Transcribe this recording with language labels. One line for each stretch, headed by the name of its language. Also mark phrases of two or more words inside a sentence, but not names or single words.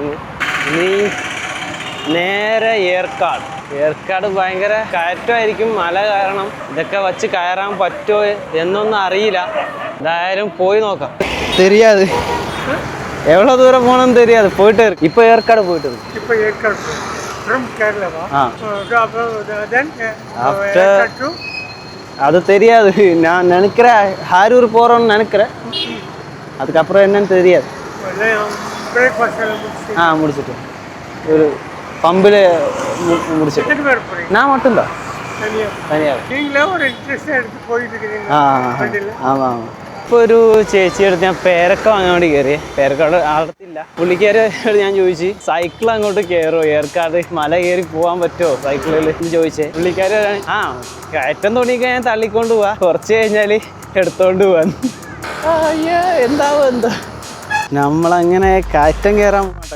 Malayalam: ഇനി നേരെ ഏർക്കാട് ഭയങ്കര കയറ്റമായിരിക്കും. മല കാരണം ഇതൊക്കെ വച്ച് കയറാൻ പറ്റുമോ എന്നൊന്നും അറിയില്ല. എന്തായാലും പോയി നോക്കാം.
Tamil: தெரியாது
Malayalam: എவ்வளോ ദൂരം പോകണമെന്ന് தெரியாது. പോയിട്ട് ഇപ്പോൾ ഏർക്കാട് പോയിട്ട്
Tamil: அது தெரியாது. நான் நினைக்கிறேன் ஹாரூர் போகிறோன்னு நினைக்கிறேன். அதுக்கப்புறம் என்னன்னு தெரியாது. முடிச்சுட்டு ஒரு பம்பில் முடிச்சுட்டு நான் மட்டும்தான் தனியாக. ஆமாம் ஆமாம்.
Malayalam: ഇപ്പോൾ ഒരു ചേച്ചിയെടുത്ത് ഞാൻ പേരക്ക വാങ്ങാൻ വേണ്ടി കയറി. പേരക്ക അവിടെ ആളത്തില്ല. പുള്ളിക്കാരോട് ഞാൻ ചോദിച്ചു സൈക്കിൾ അങ്ങോട്ട് കയറുമോ, ഏർക്കാട് മല കയറി പോകാൻ പറ്റുമോ സൈക്കിളിൽ എന്ന് ചോദിച്ചേ. പുള്ളിക്കാര് കയറ്റം തുടങ്ങിക്കാൻ ഞാൻ തള്ളിക്കൊണ്ട് പോവാ, കുറച്ച് കഴിഞ്ഞാൽ എടുത്തോണ്ട് പോവാൻ. എന്താ നമ്മളങ്ങനെ കയറ്റം കയറാൻ പോകട്ടെ.